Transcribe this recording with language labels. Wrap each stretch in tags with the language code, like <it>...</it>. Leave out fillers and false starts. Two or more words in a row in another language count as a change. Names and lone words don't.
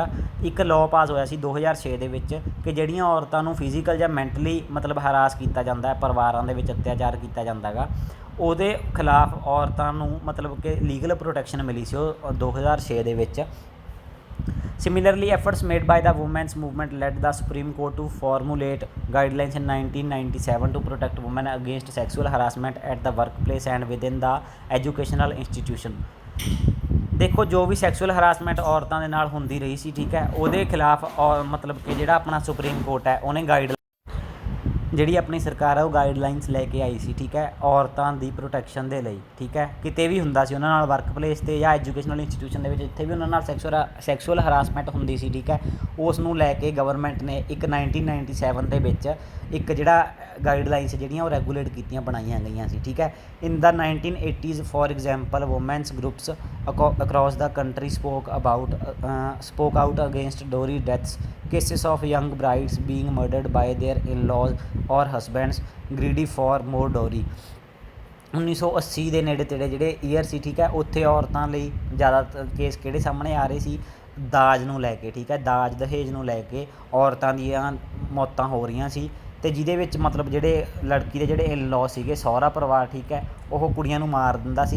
<pa>ਇੱਕ ਲਾਅ ਪਾਸ ਹੋਇਆ ਸੀ 2006 ਦੇ ਵਿੱਚ ਕਿ ਜਿਹੜੀਆਂ ਔਰਤਾਂ ਨੂੰ ਫਿਜ਼ੀਕਲ ਜਾਂ ਮੈਂਟਲੀ ਮਤਲਬ ਹਰਾਸ ਕੀਤਾ ਜਾਂਦਾ ਹੈ, ਪਰਿਵਾਰਾਂ ਦੇ ਵਿੱਚ ਅਤਿਆਚਾਰ ਕੀਤਾ ਜਾਂਦਾ ਗਾ, ਉਹਦੇ ਖਿਲਾਫ ਔਰਤਾਂ ਨੂੰ ਮਤਲਬ ਕਿ</pa> <en>legal protection</en> <pa>ਮਿਲੀ ਸੀ ਉਹ 2006 ਦੇ ਵਿੱਚ।</pa> <en>Similarly, efforts made by the women's movement led the Supreme Court to formulate guidelines in 1997 to protect women against sexual harassment at the workplace and within the educational institution।</en> <pa>ਦੇਖੋ ਜੋ ਵੀ</pa> <en>sexual harassment</en> <pa>ਔਰਤਾਂ ਦੇ ਨਾਲ ਹੁੰਦੀ ਰਹੀ ਸੀ, ਠੀਕ ਹੈ, ਉਹਦੇ ਖਿਲਾਫ ਔਰ ਮਤਲਬ ਕਿ ਜਿਹੜਾ ਆਪਣਾ ਸੁਪਰੀਮ ਕੋਰਟ ਹੈ ਉਹਨੇ ਜਿਹੜੀ ਆਪਣੀ ਸਰਕਾਰ ਹੈ ਉਹ ਗਾਈਡਲਾਈਨਸ ਲੈ ਕੇ ਆਈ ਸੀ, ਠੀਕ ਹੈ, ਔਰਤਾਂ ਦੀ ਪ੍ਰੋਟੈਕਸ਼ਨ ਦੇ ਲਈ, ਠੀਕ ਹੈ। ਕਿਤੇ ਵੀ ਹੁੰਦਾ ਸੀ ਉਹਨਾਂ ਨਾਲ</pa> <en>work place</en> <pa>'ਤੇ ਜਾਂ</pa> <en>educational institution</en> <pa>ਦੇ ਵਿੱਚ, ਜਿੱਥੇ ਵੀ ਉਹਨਾਂ ਨਾਲ</pa> <en>sexual harassment</en> <pa>ਹੁੰਦੀ ਸੀ, ਠੀਕ ਹੈ, ਉਸ ਨੂੰ ਲੈ ਕੇ ਗਵਰਨਮੈਂਟ ਨੇ ਇੱਕ 1997 ਦੇ ਵਿੱਚ ਇੱਕ ਜਿਹੜਾ ਗਾਈਡਲਾਈਨਸ ਜਿਹੜੀਆਂ ਉਹ ਰੈਗੂਲੇਟ ਕੀਤੀਆਂ ਬਣਾਈਆਂ ਗਈਆਂ ਸੀ, ਠੀਕ ਹੈ।</pa> <en>in the 1980s for example women's groups across the country spoke out against dowry deaths, cases of young brides being murdered by their in-laws or husbands greedy for more dowry।</en> <pa>1980 ਦੇ ਨੇੜੇ ਤੇੜੇ ਜਿਹੜੇ ਈਅਰ ਸੀ, ਠੀਕ ਹੈ, ਉੱਥੇ ਔਰਤਾਂ ਲਈ ਜ਼ਿਆਦਾਤਰ ਕੇਸ ਕਿਹੜੇ ਸਾਹਮਣੇ ਆ ਰਹੇ ਸੀ, ਦਾਜ ਨੂੰ ਲੈ ਕੇ, ਠੀਕ ਹੈ, ਦਾਜ ਦਹੇਜ ਨੂੰ ਲੈ ਕੇ ਔਰਤਾਂ ਦੀਆਂ ਮੌਤਾਂ ਹੋ ਰਹੀਆਂ ਸੀ। ਅਤੇ ਜਿਹਦੇ ਵਿੱਚ ਮਤਲਬ ਜਿਹੜੇ ਲੜਕੀ ਦੇ ਜਿਹੜੇ ਇਨ-ਲॉ ਸੀਗੇ, ਸਹੁਰਾ ਪਰਿਵਾਰ, ਠੀਕ ਹੈ, ਉਹ ਕੁੜੀਆਂ ਨੂੰ ਮਾਰ ਦਿੰਦਾ ਸੀ।</pa>